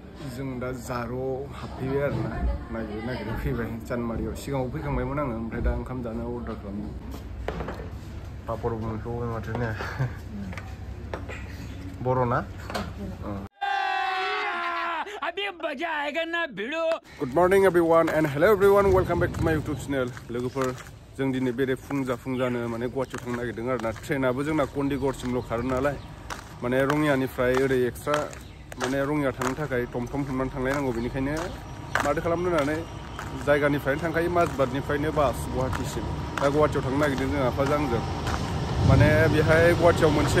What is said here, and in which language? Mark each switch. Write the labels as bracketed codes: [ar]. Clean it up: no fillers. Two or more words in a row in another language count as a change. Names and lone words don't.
[brx] जों दा Zarow हाबफैबाय आरोना नागिरनो फैबाय जानमारियाव सिगाङाव फैखांबायमोन आङो ओमफ्राय दा ओंखाम जानो अर्डार खालामदों पापरबो मोनखाबाय माथो ने बर'ना [en] Good morning everyone and hello everyone, welcome back to my YouTube channel. [brx] लोगोफोर जों दिनै बेरे फुंजानो माने गुवाहाटीयाव थांनो नागिरदों आरोना ट्रेनाबो जोंना कन्डिगड़सिमल' खारो नालाय माने रङियानिफ्राय ओरै एक्सट्रा माने रङिया थांनो थाखाय टमटम हमनानै थांलायनांगौ बेनिखायनो माथो खालामनो होननानै जायगानिफ्रायनो थांखायो माजबादनिफ्रायनो बास गुवाहाटीसिम दा गुवाहाटीयाव थांनो नागिरदों जों आफाजों आंजों माने बेहाय गुवाहाटीयाव मोनसे